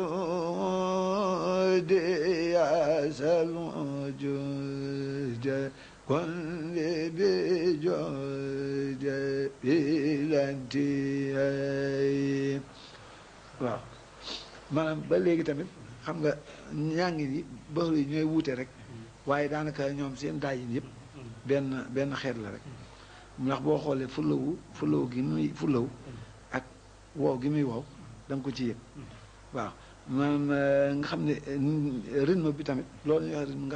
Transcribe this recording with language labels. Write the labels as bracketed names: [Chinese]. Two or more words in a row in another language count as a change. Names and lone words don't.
[Arabic] الود يا ذا الوجود كل بجود بلا [Wolof] انتهاء waaw maanaam ba léegi tamit xam nga ñaangi yi baxru yi ñooy wuute rek waaye daanaka ñoom seen daajin yëpp benn xeet la rek ndax boo xoolee fulawu gi muy fulaw ak wow gi muy wow da nga ko ci yëg waaw maanaam nga xam ne rythme bi tamit loolu ñuy wax rythme nga